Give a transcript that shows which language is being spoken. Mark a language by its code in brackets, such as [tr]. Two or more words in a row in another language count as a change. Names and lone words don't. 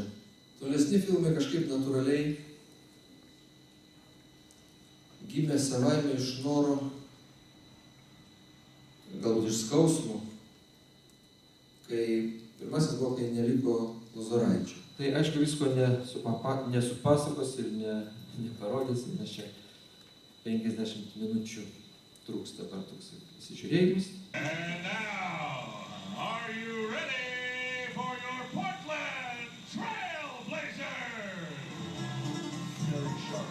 [lt] Tolesni filmai kažkaip natūraliai gimė savaime iš noro, galbūt iš skausmo, kai pirmasis buvo, kai neliko Lozoraičio. Tai aišku, visko nesupasakos ir neparodysim, nes čia 50 minučių trūks dabar toks įsižiūrėjimus. [en] And now, are you ready for your Portland Trailblazers? Very sharp.